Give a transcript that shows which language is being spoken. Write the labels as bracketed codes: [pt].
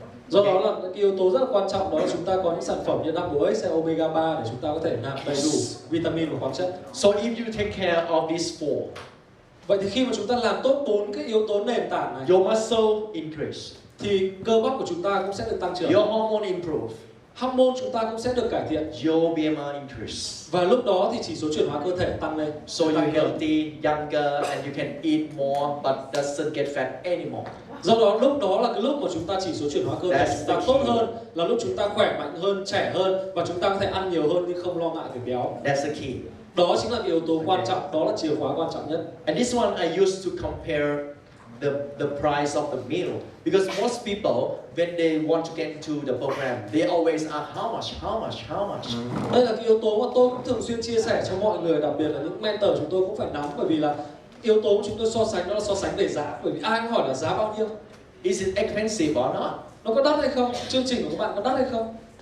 [vi] Do đó là cái yếu tố rất là quan trọng, đó là chúng ta có những sản phẩm như double X hay omega 3 để chúng ta có thể nạp đầy đủ vitamin và khoáng chất. [en] So if you take care of these four, [vi] Vậy thì khi mà chúng ta làm tốt 4 cái yếu tố nền tảng này, [en] your muscle increase, [vi] thì cơ bắp của chúng ta cũng sẽ được tăng trưởng. [en] your hormone improve, [vi] Hormone chúng ta cũng sẽ được cải thiện. [en] your BMI increase. [vi] Và lúc đó thì chỉ số chuyển hóa cơ thể tăng lên. [en] So you're healthy, younger, and you can eat more, but doesn't get fat anymore. [vi] Do đó lúc đó là cái lúc mà chúng ta chỉ số chuyển hóa cơ thể [en] That's [vi] chúng ta [en] the [vi] tốt [en] key. [vi] hơn, là lúc chúng ta khỏe mạnh hơn, trẻ hơn và chúng ta có thể ăn nhiều hơn nhưng không lo ngại về béo. [en] That's the key. [vi] Đó chính là cái yếu tố quan trọng, đó là chìa khóa quan trọng nhất. [en] And this one I used to compare the price of the meal, because most people when they want to get into the program, they always ask how much, how much, how much. [vi] Đây là cái yếu tố mà tôi cũng thường xuyên chia sẻ cho mọi người, đặc biệt là những mentor chúng tôi cũng phải nắm, bởi vì là yếu tố chúng tôi so sánh đó là so sánh về giá, bởi vì ai cũng hỏi là giá bao nhiêu. [en] Is it expensive or not? [vi] Nó có đắt hay không? Chương trình của các bạn có đắt hay không?